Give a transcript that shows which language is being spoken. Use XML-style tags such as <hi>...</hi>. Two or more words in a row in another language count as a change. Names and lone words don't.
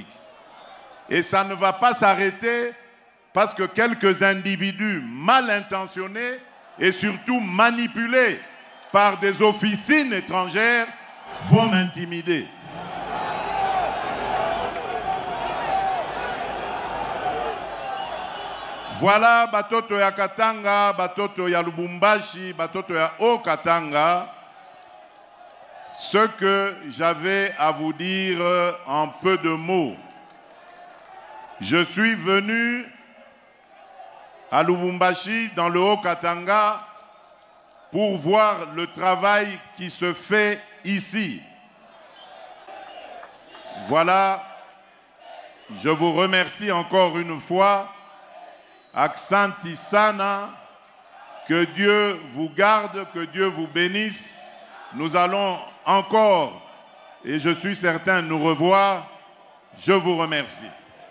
<fr>Et ça ne va pas s'arrêter parce que quelques individus mal intentionnés et surtout manipulés par des officines étrangères vont m'intimider.</fr> <sw>Voilà batoto ya Katanga, batoto ya Lubumbashi, batoto ya Haut-Katanga.</sw> <fr>ce que j'avais à vous dire en peu de mots. Je suis venu à Lubumbashi, dans le Haut-Katanga, pour voir le travail qui se fait ici. Voilà, je vous remercie encore une fois.</fr> <sw>Aksanti sana,</sw> <fr>que Dieu vous garde, que Dieu vous bénisse. Nous allons encore, et je suis certain, nous revoir. Je vous remercie.</fr>